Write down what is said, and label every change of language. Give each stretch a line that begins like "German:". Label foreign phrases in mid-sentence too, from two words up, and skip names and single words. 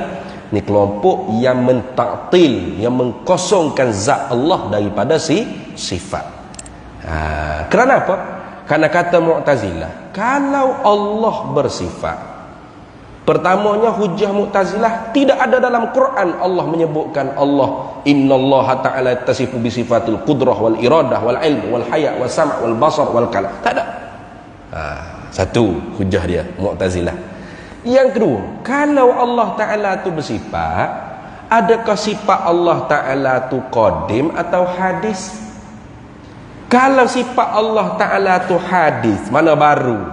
Malay: Ni kelompok yang mentaktil, yang mengkosongkan zat Allah daripada sifat. Kerana apa? Karena kata Mu'tazilah, kalau Allah bersifat, pertamanya hujah Mu'tazilah, tidak ada dalam Quran Allah menyebutkan Allah
Arabic: إن الله تعالى تتصف بصفة القدرة والإرادة والعلم والحياة والسمع والبصر والكلام.
Malay: Tak ada. Satu hujah dia Mu'tazilah. Yang kedua, kalau Allah Ta'ala tu bersifat, adakah sifat Allah Ta'ala tu qadim atau hadis? Kalau sifat Allah Ta'ala tu hadis, mana baru?